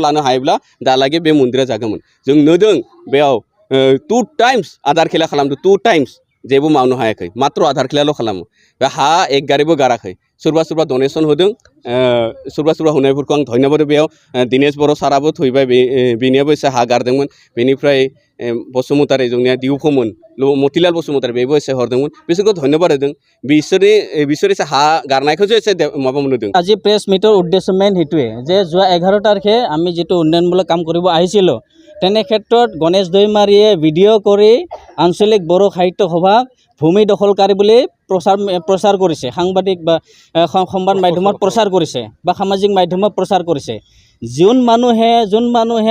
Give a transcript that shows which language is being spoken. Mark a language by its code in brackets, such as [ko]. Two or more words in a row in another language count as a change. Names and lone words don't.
[brx] लानो हायोब्ला दालागै बे मन्दिरा जागौमोन जों नुदों बेयाव 2 टाइम्स आधार खेला खालामदों 2 टाइम्स जेबो मावनो हायाखै मात्र आधार खेलाल' खालामो बे हा एक गारिबो गाराखै सोरबा डनेसन होदों सोरबा होनायफोरखौ आं धन्यबाद बेयाव दिनेश बर' साराबो थैबाय बेनियाबो एसे हा गारदोंमोन बेनिफ्राय बसुमतारी जोंनिया दिउखौमोन मतिलाल बसुमतारी बेबो एसे हरदोंमोन बिसोरखौ धन्यबाद होदों बिसोर एसे हा गारनायखौसो एसे माबा मोनदों [as] আজি [en] press meet [as] উদ্দেশ্য মেইন সেইটোৱে যে যোৱা 11 তাৰিখে আমি যিটো উন্নয়নমূলক কাম কৰিব আহিছিলোঁ তেনে ক্ষেত্ৰত গণেশ দৈমাৰীয়ে ভিডিঅ' কৰি আঞ্চলিক বড়ো সাহিত্য সভাক ভূমি দখলকাৰী বুলি প্ৰচাৰ কৰিছে সাংবাদিক বা সংবাদ মাধ্যমত প্ৰচাৰ কৰিছে বা সামাজিক মাধ্যমত প্ৰচাৰ কৰিছে যোন মানুহে